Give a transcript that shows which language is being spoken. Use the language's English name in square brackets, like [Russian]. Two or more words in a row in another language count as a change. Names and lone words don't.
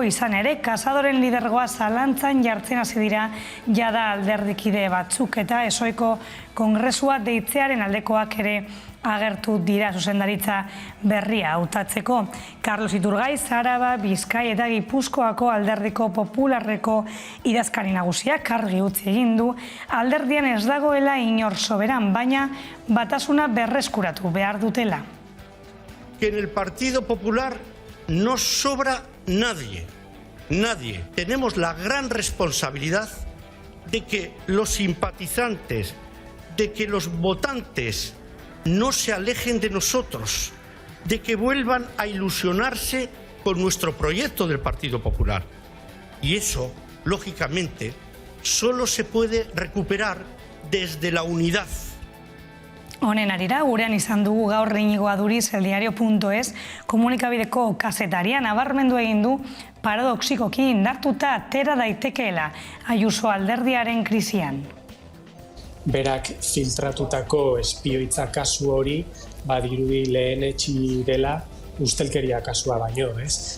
[Basque] Izan ere, Casadoren lidergoa zalantzan jartzen hasi dira jada alderdikide batzuk eta ezoiko kongresua deitzearen aldekoak ere agertu dira zuzendaritza berria hautatzeko. Carlos Iturgaiz, Araba, Bizkai eta Gipuzkoako Alderdiko Popularreko idazkari nagusiak argi utzi egin du alderdian ez dagoela inor soberan, baina batasuna berreskuratu behar dutela. [Spanish] Que en el Partido Popular no sobra nadie. Nadie. Tenemos la gran responsabilidad de que los simpatizantes, de que los votantes no se alejen de nosotros, de que vuelvan a ilusionarse con nuestro proyecto del Partido Popular. Y eso, lógicamente, solo se puede recuperar desde la unidad. [Basque] Honen arira, gurean izan dugu gaur Iñigo Aduriz, eldiario.es, komunikabideko kazetaria nabarmendu egin du paradoxikoki indartuta atera daitekeela Ayuso alderdiaren krisian. Berak filtratutako espioitza kasu hori badirudi lehenetsi dela ustelkeria kasua baino, ez?